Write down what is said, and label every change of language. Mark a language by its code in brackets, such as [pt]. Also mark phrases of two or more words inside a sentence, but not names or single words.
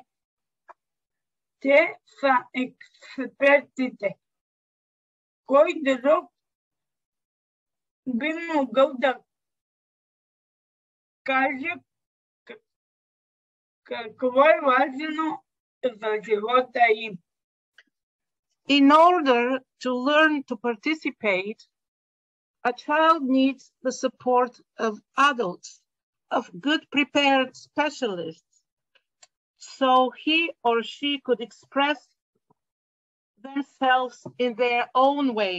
[bg] Те са експертите. Кой друг би могъл да каже какво е важно за живота им. [en] In order to learn to participate, a child needs the support of adults, of good prepared specialists, so he or she could express themselves in their own way.